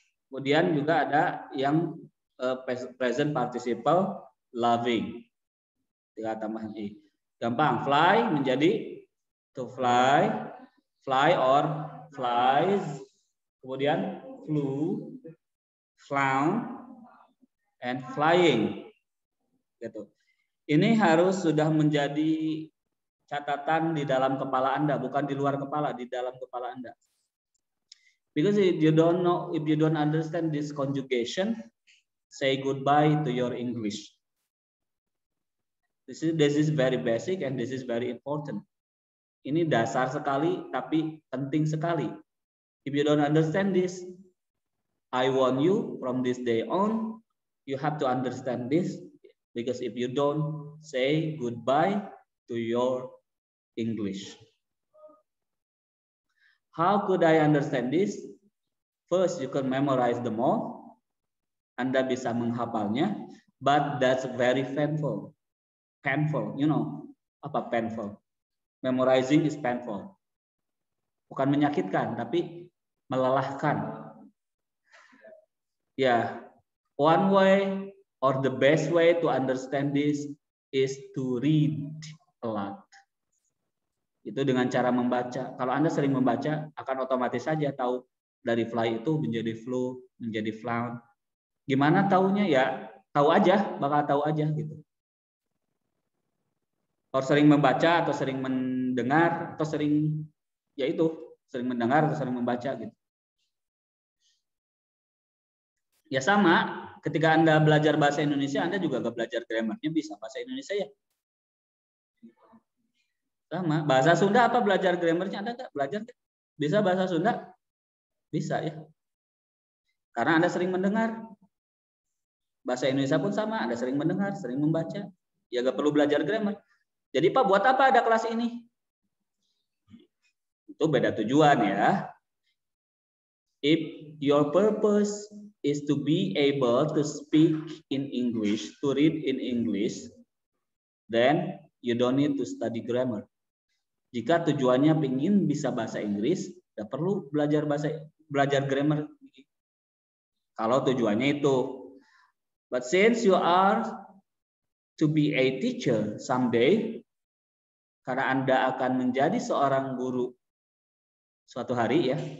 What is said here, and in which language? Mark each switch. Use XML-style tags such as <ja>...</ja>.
<id>Kemudian juga ada yang present participle, loving. Tinggal tambahan I. Gampang, fly menjadi to fly, fly or flies. Kemudian flew, flown, and flying. gitu. Ini harus sudah menjadi catatan di dalam kepala Anda, bukan di luar kepala, di dalam kepala Anda.</id> <en>Because if you don't understand this conjugation, say goodbye to your English. This is very basic and this is very important.</en> <id>Ini dasar sekali, tapi penting sekali.</id> <en>If you don't understand this, I warn you from this day on, you have to understand this, because if you don't, say goodbye to your English. How could I understand this? First, you can memorize them all.</en> <id>Anda bisa menghafalnya,</id> <en>but that's very painful. Painful, you know apa painful? Memorizing is painful.</en> <id>Bukan menyakitkan, tapi melelahkan.</id> <en>Yeah, one way or the best way to understand this is to read a lot.</en> <id>Itu dengan cara membaca. Kalau Anda sering membaca, akan otomatis saja tahu dari fly itu menjadi flew, menjadi flown. Gimana taunya? Ya, tahu aja, bakal tahu aja gitu. Kalau sering membaca atau sering mendengar atau sering, ya itu, sering mendengar atau sering membaca gitu. Ya sama, ketika Anda belajar bahasa Indonesia, Anda juga gak belajar grammarnya bisa bahasa Indonesia ya. Sama, bahasa Sunda apa belajar grammarnya Anda gak belajar? Bisa bahasa Sunda? Bisa ya. Karena Anda sering mendengar. Bahasa Indonesia pun sama, Anda sering mendengar, sering membaca. Ya gak perlu belajar grammar. Jadi Pak, buat apa ada kelas ini? Itu beda tujuan ya.</id> <en>If your purpose is to be able to speak in English, to read in English, then you don't need to study grammar.</en> <id>Jika tujuannya ingin bisa bahasa Inggris, tidak perlu belajar grammar. Kalau tujuannya itu.</id> <en>But since you are to be a teacher someday,</en> <id>karena Anda akan menjadi seorang guru suatu hari ya.</id>